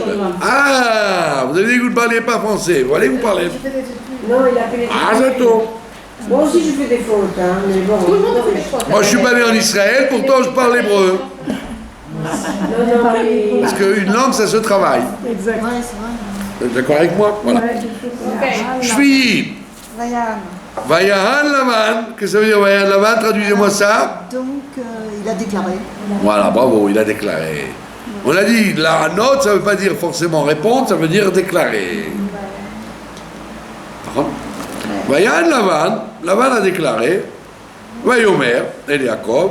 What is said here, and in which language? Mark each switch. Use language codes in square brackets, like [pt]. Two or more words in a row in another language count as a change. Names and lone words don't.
[fr] Ah, vous avez dit que vous ne parliez pas français. Vous allez vous parler. Je fais des études. Non, il a fait les Ah, j'attends. Moi aussi, je fais des fautes, hein, mais bon. Tout le monde fait des fautes. Moi, je suis pas né en Israël, pourtant je parle hébreu. Non, mais... Parce qu'une langue, ça se travaille. Exact. Ouais, c'est vrai. Vous êtes d'accord avec moi? Voilà. Ok. Shvi'i. Vayan. Vayahan Lavan. Qu'est-ce que ça veut dire Vayahan Lavan? Traduisez-moi ça. Donc, il a déclaré. Voilà, bravo, il a déclaré. On a dit, la note, ça ne veut pas dire forcément répondre, ça veut dire déclarer. Vayahan Lavan. Lavan a déclaré. Vayomer, et Jacob.